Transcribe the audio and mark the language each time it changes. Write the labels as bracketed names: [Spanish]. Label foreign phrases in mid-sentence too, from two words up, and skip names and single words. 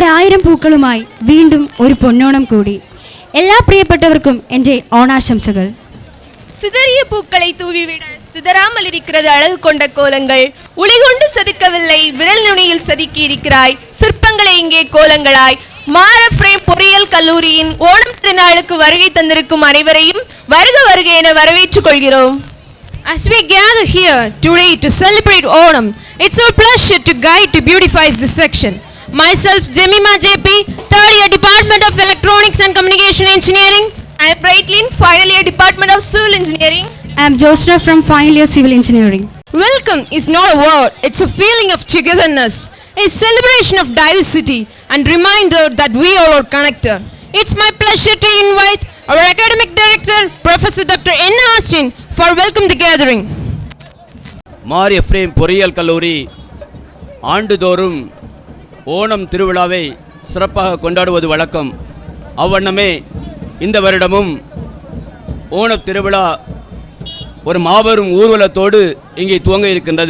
[Malayalam] ആയിരം പൂക്കളുമായി വീണ്ടും ഒരു പൊന്നോണം കൂടി. എല്ലാ പ്രിയപ്പെട്ടവർക്കും എൻ്റെ ഓണാശംസകൾ. [Tamil] சிதறிய பூக்களை தூவிவிட சிதறாமல் இருக்கிறது அழகு கொண்ட கோலங்கள். உளிகொண்டு செதுக்கவில்லை, விரல் நுனியில் செதுக்கி இருக்கிறாய். சிற்பங்களை இங்கே கோலங்களாய். மாரஃப்ரேம் பொறியியல் கல்லூரியின் ஓணம் திருநாளுக்கு வருகை தந்திருக்கும் அனைவரையும் வருக வருக என வரவேற்றுக் கொள்கிறோம். [English] As we gather here today to celebrate Onam, it's our pleasure to guide to beautify this section. Myself, Jemima JP, third year Department of Electronics and Communication Engineering. I am Brightlin, final year Department of Civil Engineering. I am Josna from final year Civil Engineering. Welcome is not a word, it's a feeling of togetherness, a celebration of diversity and reminder that we all are connected. It's my pleasure to invite our academic director, Professor Dr. N. Austin, for welcome the gathering. [Tamil] மாரஃப்ரேம் பொறியியல் கல்லூரி ஆண்டுதோறும் ஓணம் திருவிழாவை சிறப்பாக கொண்டாடுவது வழக்கம். அவ்வண்ணமே இந்த வருடமும் ஓணம் திருவிழா ஒரு மாபெரும் ஊர்வலத்தோடு இங்கே துவங்க இருக்கின்றது.